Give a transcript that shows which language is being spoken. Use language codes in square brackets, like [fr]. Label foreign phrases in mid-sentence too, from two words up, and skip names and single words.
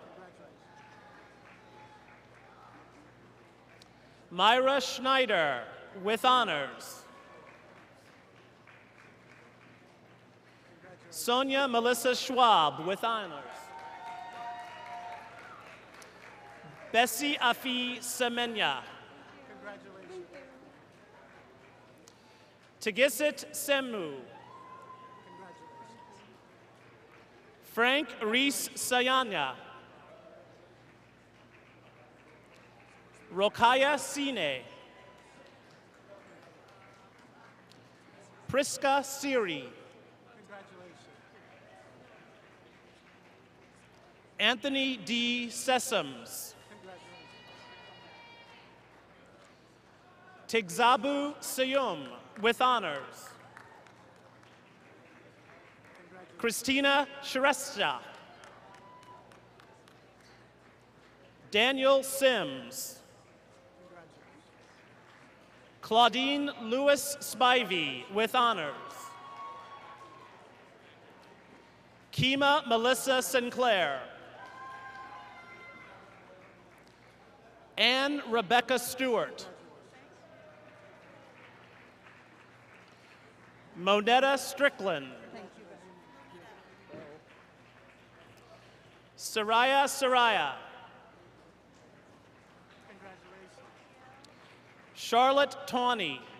[en] Myra Schneider with honors. Sonia Melissa Schwab with honors. Bessie Afi Semenya. Tegisit Semu. Frank Reese Sayanya. Rokaya Sine. Priska Siri. Anthony D. Sessoms. Tigzabu Sayum with honors. Christina Shrestha. Daniel Sims. Claudine Lewis Spivey with honors. Kima Melissa Sinclair. Anne Rebecca Stewart. Monetta Strickland. Saraya Saraya. Charlotte Tawney.